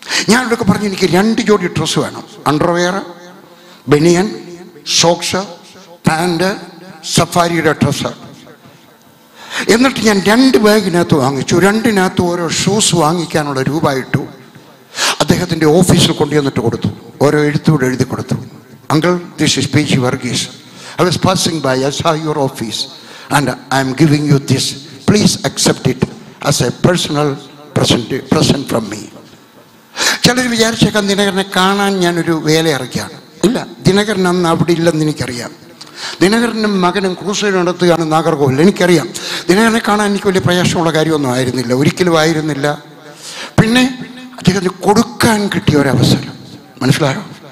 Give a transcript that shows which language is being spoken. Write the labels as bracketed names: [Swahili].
[Malayalam] ഞാനോടൊക്കെ പറഞ്ഞു എനിക്ക് 2 ജോഡി ഡ്രസ്സ് വേണം, അണ്ടർവെയർ, ബനിയൻ, സോക്സ്, പാൻറ്, സഫാരിയുടെ ഡ്രസ്സ്. എന്നിട്ട് ഞാൻ 2 ബാഗിനകത്ത് വാങ്ങിച്ചു. 2-നകത്ത് ഓരോ ഷൂസ് വാങ്ങിക്കാനുള്ള രൂപ ഇട്ടു. അദ്ദേഹത്തിൻ്റെ ഓഫീസിൽ കൊണ്ടുവന്നിട്ട് കൊടുത്തു. ഓരോ എഴുത്തൂടെ എഴുതി കൊടുത്തു. Uncle, [English] This is P G. Varghese. I was passing by, I saw your office and I am giving you this. Please accept it as a personal present from me. [Malayalam] ചിലർ വിചാരിച്ചേക്കാം ദിനകരനെ കാണാൻ ഞാനൊരു വേല ഇറക്കിയാണ്. ഇല്ല, ദിനകരൻ അന്ന് അവിടെ ഇല്ലെന്ന് എനിക്കറിയാം. ദിനകരനും മകനും ക്രൂസൈഡ് നടത്തുകയാണ് നാഗർകോവിൽ. എനിക്കറിയാം. ദിനകരനെ കാണാൻ എനിക്ക് വലിയ പ്രയാസമുള്ള കാര്യമൊന്നും ആയിരുന്നില്ല, ഒരിക്കലും ആയിരുന്നില്ല. പിന്നെ അദ്ദേഹത്തിന് കൊടുക്കാൻ കിട്ടിയ ഒരവസരം, മനസ്സിലായോ?